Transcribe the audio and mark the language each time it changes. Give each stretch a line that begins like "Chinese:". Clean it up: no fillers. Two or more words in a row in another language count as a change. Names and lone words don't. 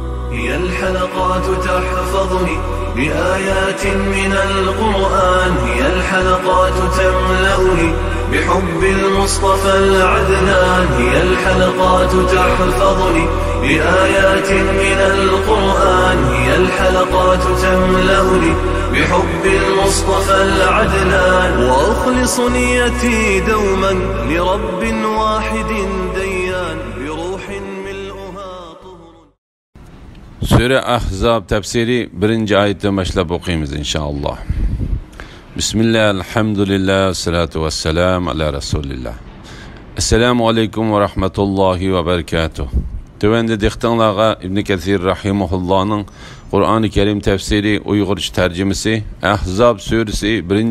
Arabic: هي الحلقات تحفظني بآيات من القرآن، هي الحلقات تملأني بحب المصطفى العدنان، هي الحلقات تحفظني بآيات من القرآن، هي الحلقات تملأني بحب المصطفى العدنان، وأخلص نيتي دوما لرب واحد ديان بروح ملؤها طهر.
Turkish: Sure Ahzab tefsiri 1. ayetten başlayıp okuyayım inşallah.
Arabic: بسم الله، الحمد لله، الصلاة والسلام على رسول الله. السلام عليكم ورحمة الله وبركاته.
Turkish: Tövende diktanlağa İbn Kesir rahimahullah'ın Kur'an-ı Kerim tefsiri Uygurca tercümesi Ahzab suresi 1.